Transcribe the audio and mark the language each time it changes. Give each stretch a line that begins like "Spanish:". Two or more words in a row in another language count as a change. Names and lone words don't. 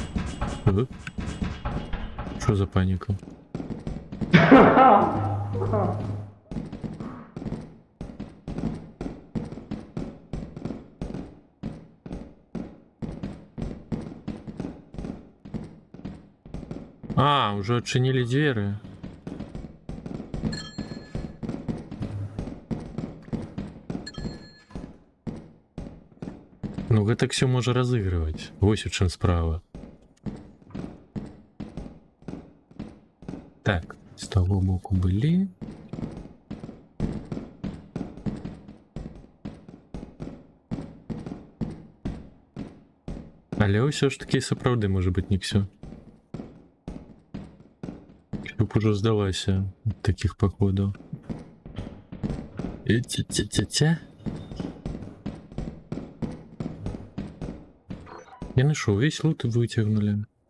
Ukrainian: Що за паніка? А,
Russian: уже отчинили двери.
Belarusian: Ну, гэта все можа разыгрываць. Вось у чым справа. Так, з таго боку былі. Але ўсё ж такі сапраўды можа быць не всё.
Russian: Чтоб уже сдалася от таких походов. Тя-тя-тя-тя. Я нашел, весь лут вытягнули.